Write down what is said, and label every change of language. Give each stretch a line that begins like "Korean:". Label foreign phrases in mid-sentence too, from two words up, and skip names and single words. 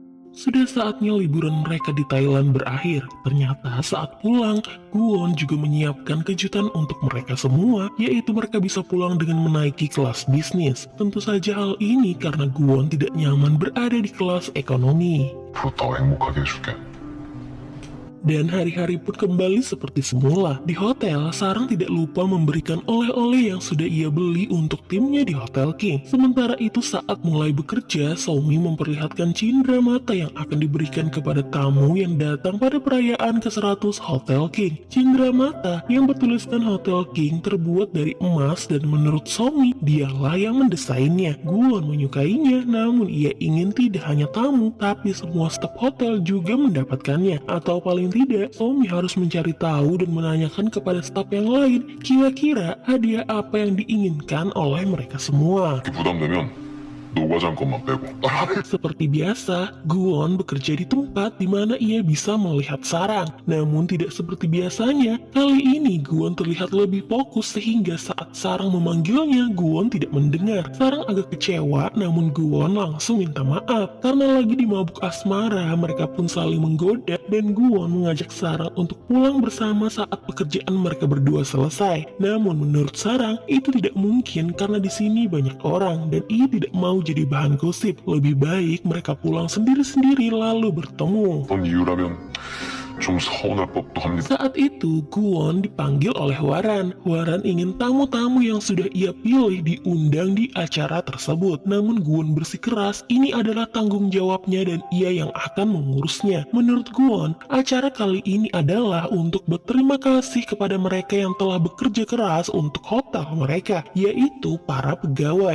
Indonesian: Sudah saatnya liburan mereka di Thailand berakhir. Ternyata saat pulang, Guwon juga menyiapkan kejutan untuk mereka semua, yaitu mereka bisa pulang dengan menaiki kelas bisnis. Tentu saja hal ini karena Guwon tidak nyaman berada di kelas ekonomi.
Korean: 앞으로 더 행복하게 해줄게.
Indonesian: Dan hari-hari pun kembali seperti semula. Di hotel, Sarang tidak lupa memberikan oleh-oleh yang sudah ia beli untuk timnya di Hotel King. Sementara itu saat mulai bekerja, Somi memperlihatkan cindera mata yang akan diberikan kepada tamu yang datang pada perayaan ke-100 Hotel King. Cindera mata yang bertuliskan Hotel King terbuat dari emas dan menurut Somi, dialah yang mendesainnya. Guwon menyukainya, namun ia ingin tidak hanya tamu, tapi semua staf hotel juga mendapatkannya. Atau paling tidak, Somi harus mencari tahu dan menanyakan kepada staf yang lain, kira-kira hadiah apa yang diinginkan oleh mereka semua.
Korean: 이렇게 부담되면 노과장 것만 빼고.
Indonesian: Seperti biasa, Guwon bekerja di tempat di mana ia bisa melihat Sarang. Namun tidak seperti biasanya, kali ini Guwon terlihat lebih fokus sehingga saat Sarang memanggilnya, Guwon tidak mendengar. Sarang agak kecewa, namun Guwon langsung minta maaf. Karena lagi di mabuk asmara, mereka pun saling menggoda dan Guwon mengajak Sarang untuk pulang bersama saat pekerjaan mereka berdua selesai. Namun menurut Sarang, itu tidak mungkin karena di sini banyak orang dan ia tidak mau jadi bahan gosip. Lebih baik mereka pulang sendiri-sendiri lalu bertemu.
Korean: 그런 이유라면 좀 서운할 법도 합니다.
Indonesian: Saat itu, Guwon dipanggil oleh Hwaran. Hwaran ingin tamu-tamu yang sudah ia pilih diundang di acara tersebut. Namun Guwon bersikeras, ini adalah tanggung jawabnya dan ia yang akan mengurusnya. Menurut Guwon, acara kali ini adalah untuk berterima kasih kepada mereka yang telah bekerja keras untuk hotel mereka, yaitu para pegawai.